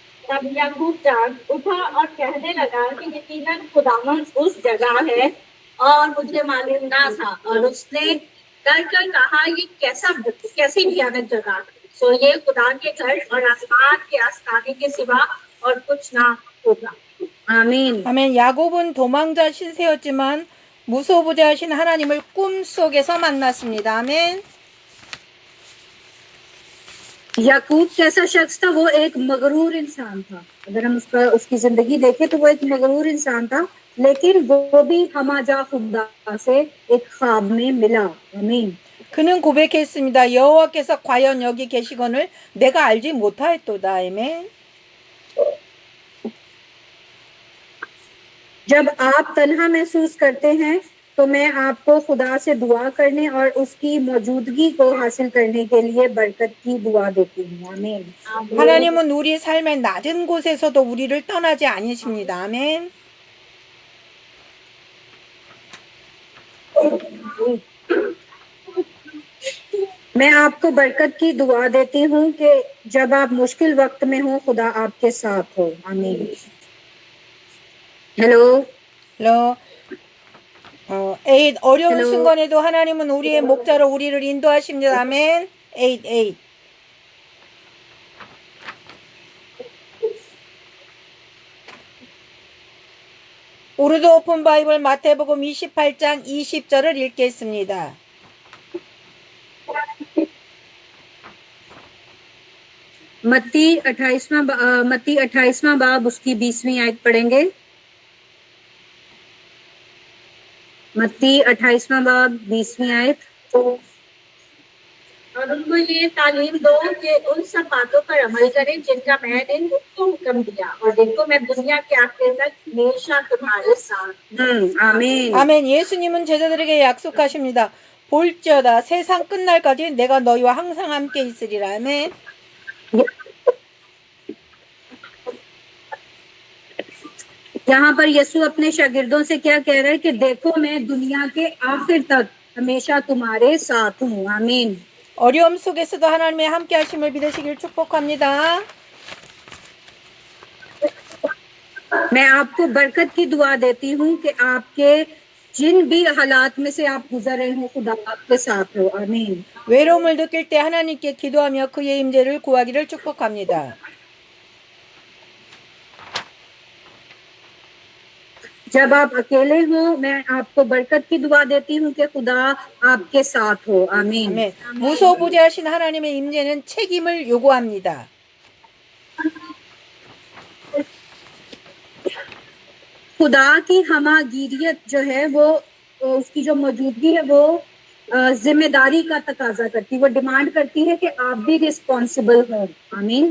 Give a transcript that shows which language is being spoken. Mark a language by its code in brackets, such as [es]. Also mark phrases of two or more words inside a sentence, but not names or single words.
[hi] तब याकूब जाग उठा और कहने लगा कि यकीनन खुदावन उस जगह है और मुझे मालूम ना था। और उसने डर कर कहा ये कैसी भयानक जगह। सो ये खुदा के घर और आसमान के आस्थाने के सिवा और कुछ ना होगा। आमीन। [ko] 아멘. 야곱은 도망자 신세였지만 무소부재하신 하나님을 꿈속에서 만났습니다. 아멘. [hi] याकूब कैसा शख्स था? वो एक मगरूर इंसान था। अगर हम उसकी जिंदगी देखें तो वो एक मगरूर इंसान था, लेकिन वो भी हमाजा खुदा से एक ख्वाब में मिला। आमीन। [ko] 그는 고백했습니다. 여호와께서 과연 여기 계시거늘 내가 알지 못하였도다. 아멘. [hi] जब आप तन्हा महसूस करते हैं तो मैं आपको खुदा से दुआ करने और उसकी मौजूदगी को हासिल करने के लिए बरकत की दुआ देती हूँ। आमीन। [ko] 하나님은 우리 삶의 낮은 곳에서도 우리를 떠나지 않으십니다. 아멘. [hi] मैं आपको बरकत की दुआ देती हूँ कि जब आप मुश्किल वक्त में हो खुदा आपके साथ हो। आमीन। हेलो। [ko] 러, 8. 어려운 [en] Hello. [ko] 순간에도 하나님은 우리의 목자로 우리를 인도하십니다. 아멘. 8. 우르드 오픈 바이블 마태복음 28장 20절을 읽겠습니다. [hi] मत्ती 28वां बाब उसकी 20वीं आयत पढ़ेंगे। मत्ती 28वां बाब 20वीं आयत। और उनको ये तालीम दो कि उन सब बातों पर अमल करें जिनका मैंने उनको हुक्म दिया। और देखो मैं दुनिया के आखिर तक हमेशा तुम्हारे साथ। आमीन। [ko] 아멘. 예수님은 제자들에게 약속하십니다. 볼지어다 세상 끝날까지 내가 너희와 항상 함께 있으리라. 아멘. [hi] यहाँ पर यीशु अपने शागिर्दों से क्या कह रहा है कि देखो मैं दुनिया के आखिर तक हमेशा तुम्हारे साथ हूँ। आमीन। [ko] 어려움 속에서도 하나님의 함께 하심을 믿으시길 축복합니다. [hi] मैं आपको बरकत की दुआ देती हूँ कि आपके जिन भी हालात में से आप गुजर रहे हो खुदा आपके साथ हो। आमीन। [ko] 외로움을 느낄 때 하나님께 기도하며 그의 임재를 구하기를 축복합니다. [hi] जब आप अकेले हो मैं आपको बरकत की दुआ देती हूँ कि खुदा आपके साथ हो। आमीन। [ko] 아멘. 무소부재하신 하나님의 임재는 책임을 요구합니다. [hi] खुदा की हमागिरियत जो है वो उसकी जो मौजूदगी है वो जिम्मेदारी का तकाजा करती है। वो डिमांड करती है कि आप भी रिस्पॉन्सिबल हो। आमीन।